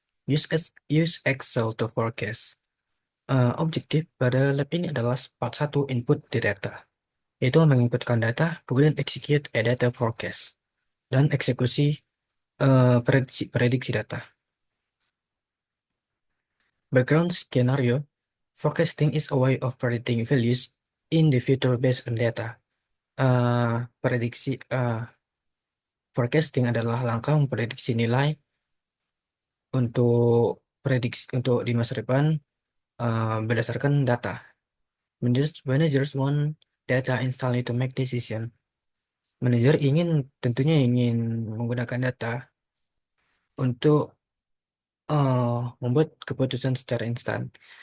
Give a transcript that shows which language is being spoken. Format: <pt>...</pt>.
<en>Use Excel to Forecast.</en> <id>Objektif pada lab ini adalah part 1 input di data, yaitu menginputkan data, kemudian</id> <en>execute a data forecast,</en> <id>dan eksekusi prediksi data.</id> <en>Background scenario. Forecasting is a way of predicting values in the future based on data.</en> <id>Prediksi forecasting adalah langkah memprediksi nilai untuk untuk di masa depan berdasarkan data.</id> <en>Managers want data instantly to make decision.</en> <id>Manajer tentunya ingin menggunakan data untuk membuat keputusan secara instan.</id>